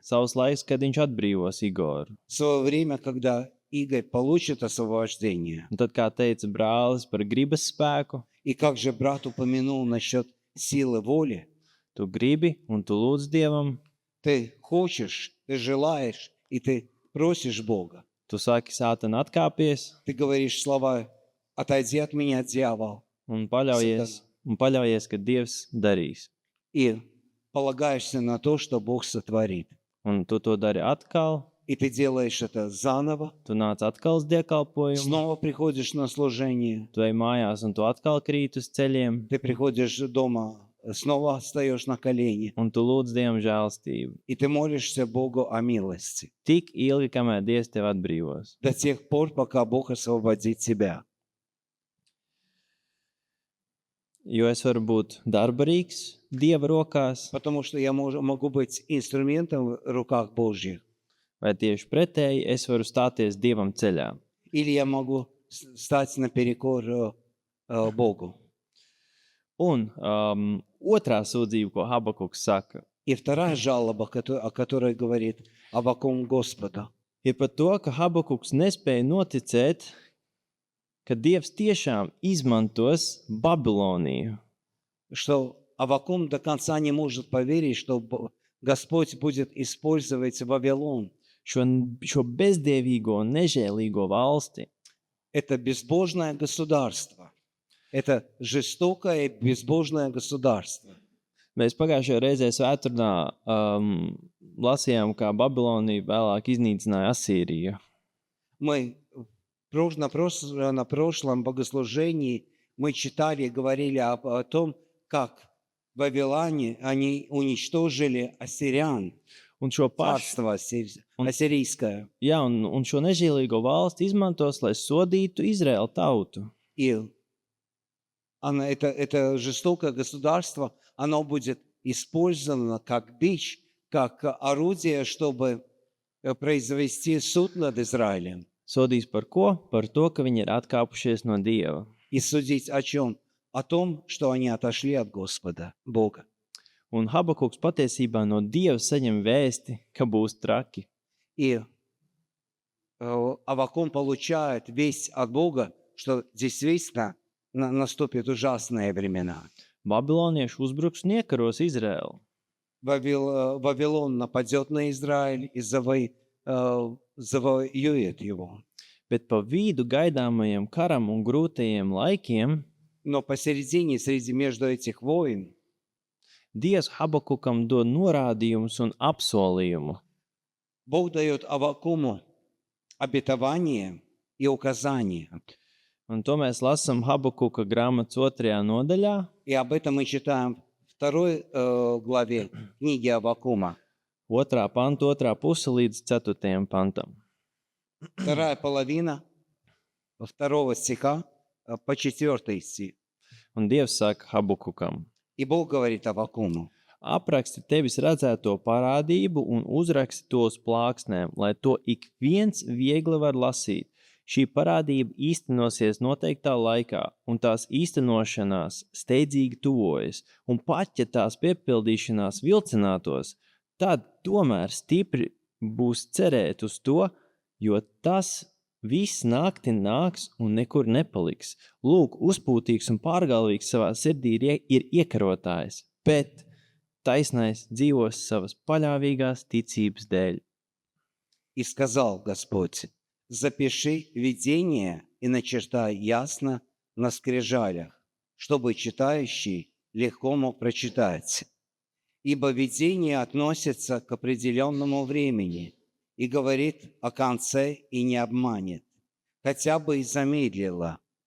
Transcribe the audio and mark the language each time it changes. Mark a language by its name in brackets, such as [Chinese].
[Latvian] savs laiks, kad viņš atbrīvos Igoru. [Russian] Свое время, когда Игорь получит освобождение. [Latvian] Un tad, kā teica brālis par gribas spēku, [Russian] И как же брат упомянул насчет силы воли, [Latvian] tu gribi un tu lūdz Dievam, [Russian] ты хочешь, ты желаешь, и ты просишь Бога. [Latvian] tu saki, Sātan atkāpies [Russian] Ты говоришь слова: «Отойди от меня, дьявол», [Latvian] un paļaujies, ka Dievs darīs. [Russian] и полагаешься на то, что Бог сотворит. [Latvian] Un tu to dari atkal, [Russian] И ты делаешь это заново, [Latvian] tu nāc atkal uz dievkalpojumu, [Russian] снова приходишь на служение, [Latvian] tu ej mājās un tu atkal krīt uz ceļiem, [Russian] ты приходишь дома, снова встаешь на колени, [Latvian] un tu lūdz Dievam žēlstību. [Russian] и ты молишься Богу о милости [Latvian] Tik ilgi, kamēr Dievs tevi atbrīvos. [Russian] до тех пор, пока Бог освободит тебя. [Latvian] Jo es varu būt darbarīgs Dieva rokās, [Russian] Потому что я могу быть инструментом в руках Божьих. [Latvian] vai tieši pretēji es varu stāties Dievam ceļā. [Russian] Или я могу стать наперекор Богу. [Latvian] Un otrā sūdzība, ko Habakuks saka, [Russian] И вторая жалоба, о которой говорит Аввакум Господа, [Latvian] ir par to, ka Habakuks nespēja noticēt, ka Dievs tiešām izmantos Babiloniju. [Russian] что Аввакум до конца не может поверить, что Господь будет использовать Вавилон. [Latvian] Šo bezdievīgo un nežēlīgo valsti, [Russian] Это безбожное государство. Это жестокое и безбожное государство. [Latvian] mēs pagājušajā reizē svētdienā lasījām, kā Babilonija vēlāk iznīcināja Asīriju. [Russian] Мы на прошлом богослужении мы читали и говорили о том, как в Вавилоне они уничтожили ассирян, [Latvian] Un šo pašu, [Russian] царство ассирийское. [Latvian] un šo nežēlīgo valsti izmantos, lai sodītu Izraēlu tautu. [Russian] И это жестокое государство, оно будет использовано как бич, как орудие, чтобы произвести суд над Израилем. [Latvian] Sodīs par ko? Par to, ka viņi ir atkāpušies no Dieva. [Russian] И судить о чем? О том, что они отошли от Господа, Бога. [Latvian] Un Habakuks patiesībā no Dieva saņem vēsti, ka būs traki. [Russian] И Аввакум получает весть от Бога, что действительно наступят ужасные времена. [Latvian] Babilonieši uzbruks un iekaros Izraēlu. [Russian] Вавилон нападет на Израиль и завоюет его. [Latvian] Bet pa vidu gaidāmajam karam un grūtajiem laikiem [Russian] Но посередине, между этих войн, [Latvian] Dievs Habakukam dod norādījumus un apsolījumu. [Russian] Бог дает Аввакуму обетование и указания. [Latvian] Un to mēs lasām Habakuka grāmatas 2. nodaļā. [Russian] И об этом мы читаем в 2 главе книги Аввакума. [Latvian] 2. panta, 2. puse līdz 4. pantam. [Russian] 2 половина 2 стиха по 4 стих. [Latvian] Un Dievs saka Habakukam: [Russian] И Бог говорит Аввакуму: [Latvian] apraksti tevis redzēto parādību un uzraksti to uz plāksnēm, lai to ik viens viegli var lasīt. Šī parādība īstenosies noteiktā laikā, un tās īstenošanās steidzīgi tuvojas, un pat ja tās piepildīšanās vilcinātos, tad tomēr stipri būs cerēt uz to, jo tas viss nakti nāks un nekur nepaliks. Lūk, uzpūtīgs un pārgalvīgs savā sirdī ir iekarotājs, bet taisnais dzīvos savas paļāvīgās ticības dēļ. [Russian] И сказал Господь: запиши видение и начертай ясно на скрижалях, чтобы читающий легко мог прочитать. Ибо видение относится к определенному времени и говорит о конце и не обманет, хотя бы и замедлило.